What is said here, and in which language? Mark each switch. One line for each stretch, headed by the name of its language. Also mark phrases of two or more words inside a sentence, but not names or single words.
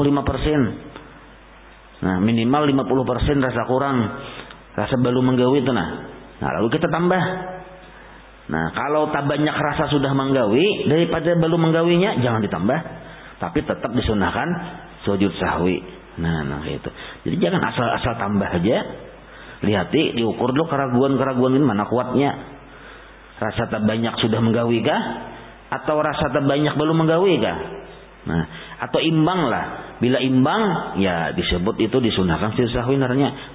Banjar: Nah, minimal 50% rasa kurang, rasa belum menggawi itu nah lalu kita tambah. Nah, kalau tak banyak rasa sudah menggawi daripada belum menggawinya jangan ditambah, tapi tetap disunahkan sujud sahwi. Nah itu. Jadi jangan asal-asal tambah aja. Lihati, diukur dulu keraguan ini mana kuatnya. Rasa tak banyak sudah menggawi kah? Atau rasa tak banyak belum menggawi kah? Nah, atau imbang lah. Bila imbang, ya disebut itu disunahkan sujud sahwi naranya.